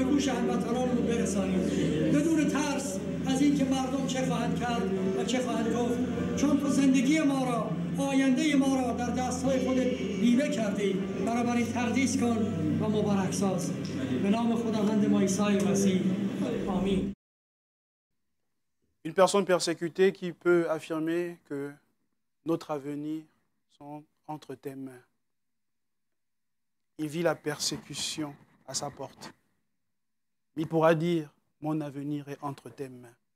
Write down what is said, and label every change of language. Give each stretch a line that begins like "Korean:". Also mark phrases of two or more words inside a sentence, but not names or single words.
Persian: گوش هموطنانمون برسانیم بدون ترس از اینکه مردم چه خواهند کرد و چه خواهند گفت، چون تو زندگی ما را، آینده ما را در دستهای خودت بیوه کردی. بنابراین تقدیس کن و مبارک ساز. به نام خداوند ما عیسی مسیح. آمین.
French: Une personne persécutée qui peut affirmer que notre avenir sont entre tes mains. Il vit la persécution à sa porte. Il pourra dire, mon avenir est entre tes mains.